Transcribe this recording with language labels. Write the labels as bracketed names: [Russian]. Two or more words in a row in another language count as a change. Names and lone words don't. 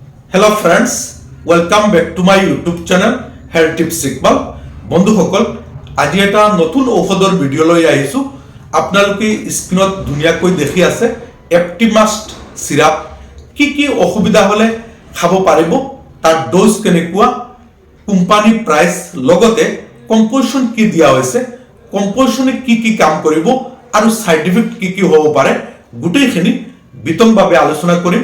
[English] Hello friends, welcome back to my YouTube channel Health Tips Iqbal. [Assamese] बंधुসকল, আজি এটা নতুন ঔষধৰ ভিডিঅ' লৈ আহিছো। আপোনালোকে স্ক্ৰীনত ধুনীয়াকৈ দেখি আছে এপটিমাষ্ট সিৰাপ। কি অসুবিধা হলে খাব পাৰিব, তাৰ ড'জ কেনেকুৱা, [English] company price, [Assamese] লগতে কম্পোজিশন কি দিয়া হৈছে, কম্পোজিশনে কি কাম কৰিব আৰু [English] side effect [Assamese] কি হ'ব পাৰে, গোটেইখিনি বিতংভাৱে আলোচনা কৰিম।